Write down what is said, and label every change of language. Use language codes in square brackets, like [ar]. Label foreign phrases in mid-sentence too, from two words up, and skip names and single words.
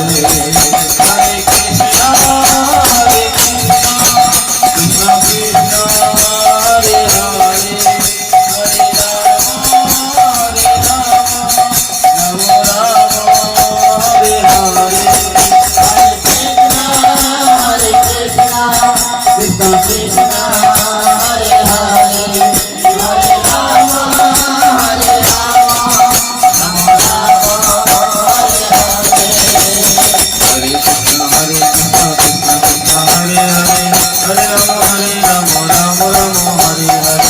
[sa] হরে কৃষ্ণ হরে কৃষ্ণ কৃষ্ণ কৃষ্ণ হরে হরে হরে রাম হরে রাম রাম রাম হরে হরে हरे कृष्णा कृष्ण कृष्ण हरे हरे हरे राम हरे राम राम राम हरे हरे हरे कृष्ण कृष्ण कृष्ण हरे हरे हरे राम राम राम हरे हरे